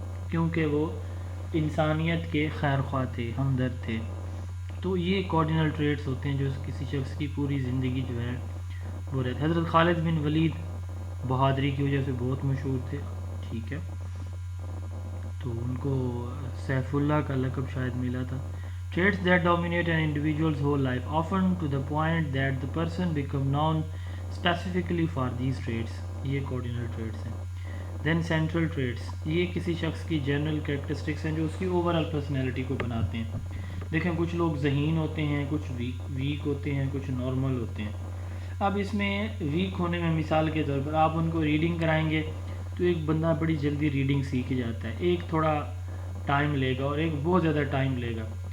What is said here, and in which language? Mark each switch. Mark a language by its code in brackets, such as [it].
[ur] کیونکہ وہ انسانیت کے خیر خواہ تھے، ہمدرد تھے. تو یہ کوارڈینل ٹریٹس ہوتے ہیں جو کسی شخص کی پوری زندگی جو ہے وہ رہتے. حضرت خالد بن ولید بہادری کی وجہ سے بہت مشہور تھے. ٹھیک ہے، تو ان کو سیف اللہ کا لقب شاید ملا تھا. [en] Traits that dominate an individual's whole life, often to the point that the person become known specifically for these traits. [ur] یہ cardinal traits ہیں. [en] Then central traits, [ur] یہ کسی شخص کی جنرل کریکٹرسٹکس ہیں جو اس کی اوور آل پرسنالٹی کو بناتے ہیں. دیکھیں کچھ لوگ ذہین ہوتے ہیں، کچھ ویک ہوتے ہیں، کچھ نارمل ہوتے ہیں. اب اس میں ویک ہونے میں مثال کے طور پر آپ ان کو ریڈنگ کرائیں گے تو ایک بندہ بڑی جلدی ریڈنگ سیکھ جاتا ہے، ایک تھوڑا ٹائم لے گا اور ایک بہت زیادہ ٹائم لے گا.